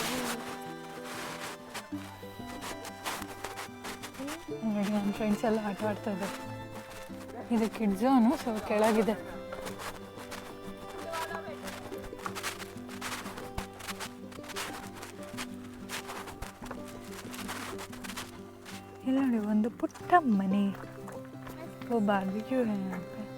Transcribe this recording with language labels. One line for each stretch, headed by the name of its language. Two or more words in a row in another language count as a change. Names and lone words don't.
Kannada: ನೋಡಿ ನನ್ನ ಫ್ರೆಂಡ್ಸ್ ಎಲ್ಲ ಆಟ ಆಡ್ತಾ ಇದ್ದಾರೆ. ಇದು
English: kid zone,
Kannada: ಸೊ ಕೆಳಗಿದೆ. ಇಲ್ಲಿ ನೋಡಿ ಒಂದು ಪುಟ್ಟ ಮನೆ.
Hindi: वो बारबेक्यू है यहाँ पे.